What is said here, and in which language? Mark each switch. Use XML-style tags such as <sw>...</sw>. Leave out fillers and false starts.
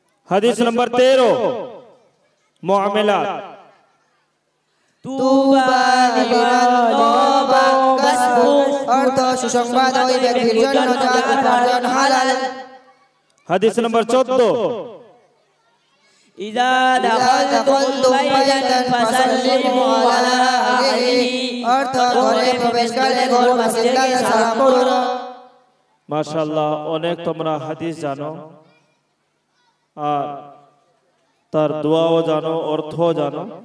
<bn>হাদিস নম্বর 13, মুআমালাত।</bn> <ar>তুবা লিমান তাবা কাসবু।</ar> <bn>অর্থ সুসংবাদ ওই ব্যক্তির জন্য যার উপার্জন হালাল। হাদিস নম্বর 14,</bn> <ar>إذا دخلتم بيتا فسلموا على أهله</ar> <bn>অর্থাৎ ঘরে প্রবেশ করলে ঘর বাসিন্দাকে সালাম করো। মাশাআল্লাহ, অনেক তোমরা হাদিস জানো আর তার দোয়াও জানো, অর্থও জানো।</bn>